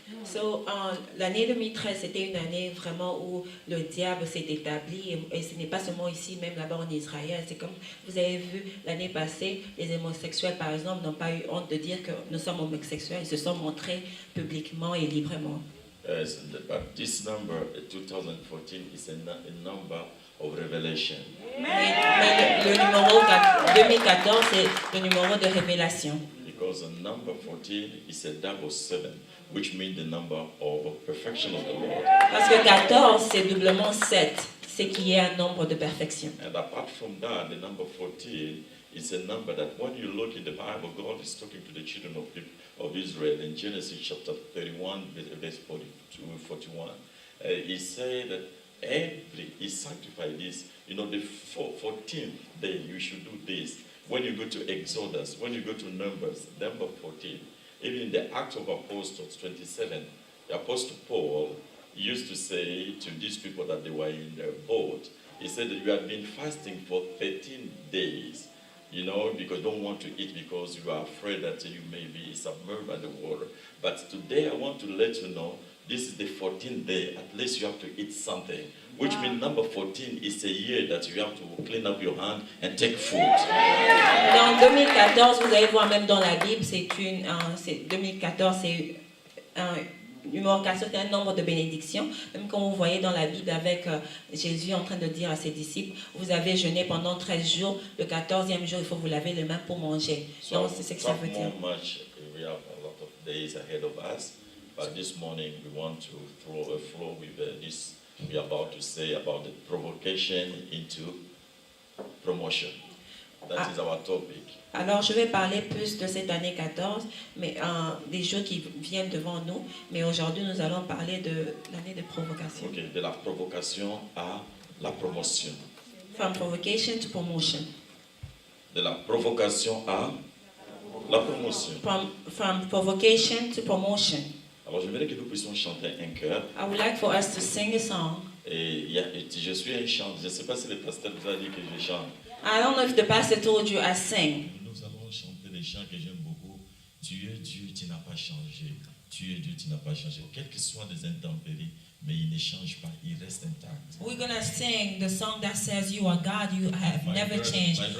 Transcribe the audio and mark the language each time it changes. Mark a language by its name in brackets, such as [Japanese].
[French] So, l'année 2013, c'était une année vraiment où le diable s'est établi, et ce n'est pas seulement ici, même là-bas en Israël. C'est comme vous avez vu l'année passée, les homosexuels, par exemple, n'ont pas eu honte de dire que nous sommes homosexuels. Ils se sont montrés publiquement et librement. [English] But this number, 2014, is a number of revelation. [French] Mais le numéro 2014, c'est le numéro de révélation. [English] Because the number 14 is a double 7, which means the number of perfection of the Lord. [French] Parce que 14, c'est doublement 7, ce qui est un nombre de perfection. [English] And apart from that, the number 14 is a number that when you look in the Bible, God is talking to the children of Israel in Genesis chapter 31, verse 41. He said that he sanctified this, you know, the 14th day you should do this. When you go to Exodus, when you go to Numbers, number 14, even in the Acts of Apostles 27, the Apostle Paul used to say to these people that they were in their boat, he said that you have been fasting for 13 days, you know, because you don't want to eat because you are afraid that you may be submerged by the water. But today I want to let you know, this is the 14th day, at least you have to eat something. Which means number 14 is a year that you have to clean up your hand and take food. [French] Dans 2014, vous allez voir même dans la Bible, 2014, c'est un numéro 4, c'est un nombre de bénédictions. Même quand vous voyez dans la Bible avec Jésus en train de dire à ses disciples, vous avez jeûné pendant 13 jours, le 14e jour, il faut vous laver les mains pour manger. Donc c'est ce que ça veut dire. [English] We have a lot of days ahead of us. But this morning we want to throw a flow with this we are about to say about the provocation into promotion. That is our topic. [French] Alors, je vais parler plus de cette année 14, mais des jours qui viennent devant nous. Mais aujourd'hui, nous allons parler de l'année de provocation. Okay, de la provocation à la promotion. [English] From provocation to promotion. [French] De la provocation à la promotion. [English] From provocation to promotion. [French] Alors, je voudrais que nous puissions chanter un chœur. [English] I would like for us to sing a song. [French] Et je suis un chant. Je ne sais pas si le pasteur vous a dit que je chante. [English] I don't know if the pastor told you I sing. [French] Nous allons chanter des chants que j'aime beaucoup. Tu es Dieu, tu n'as pas changé. Tu es Dieu, tu n'as pas changé. Quelles que soient les intempéries, mais il ne change pas, il reste intact. [English] We're gonna sing the song that says you are God, you have never changed.